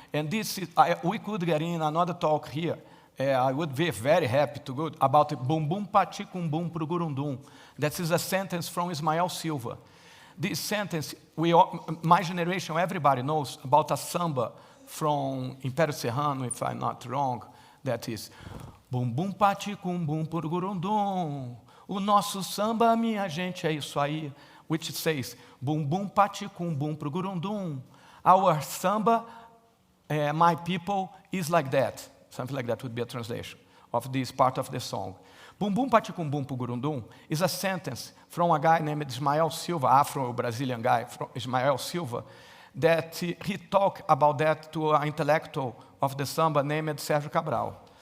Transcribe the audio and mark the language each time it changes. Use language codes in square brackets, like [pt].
[en] And this is, we could get in another talk here. I would be very happy to go about bum bum pati kum bum pro gurundum. That is a sentence from Ismael Silva. This sentence, my generation, everybody knows about a samba from Império Serrano, if I'm not wrong, that is bum bum pati kum bum pro gurundum. [pt] O nosso samba, minha gente, é isso aí. [en] Which says, bum bum pati kum bum pro gurundum. Our samba, my people, is like that. Something like that would be a translation of this part of the song. Bum bum pati kum bum pro gurundum is a sentence from a guy named Ismael Silva, Afro-Brazilian guy, Ismael Silva, that he talked about that to an intellectual of the samba named Sérgio Cabral.